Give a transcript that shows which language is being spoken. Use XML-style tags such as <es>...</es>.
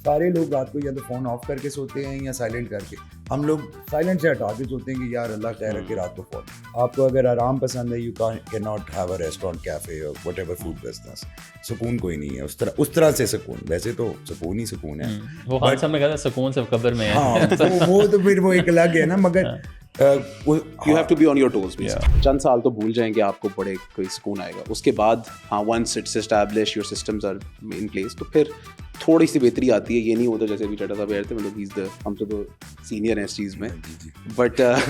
<ur>سارے لوگ رات کو یا تو فون آف کر کے سوتے ہیں یا سائلنٹ کر کے. ہم لوگ سائلنٹ سے ہٹا کے سوتے ہیں کہ یار اللہ خیر رکھے رات کو فون. آپ کو اگر آرام پسند ہے,</ur> <en>You can not have a restaurant, cafe اور whatever food business.</en> <ur>سکون کوئی نہیں ہے اس طرح سے سکون. ویسے تو سکون ہی سکون ہے. وہ خان صاحب نے کہا تھا سکون صرف قبر میں ہے. ہاں وہ تو پھر وہ ایک الگ ہے نا, مگر</ur> <en>you have to be on your toes.</en> <ur>چند سال تو بھول جائیں کہ آپ کو بڑے کوئی سکون آئے گا. اس کے بعد ہاں</ur> <en>once it's established, your systems are in place,</en> <ur>تو پھر تھوڑی سی بہتری آتی ہے. یہ نہیں ہوتا جیسے ابھی چٹا صاحب کہتے ہیں, مطلب ہم تو سینئر ہیں اس چیز میں, بٹ</ur>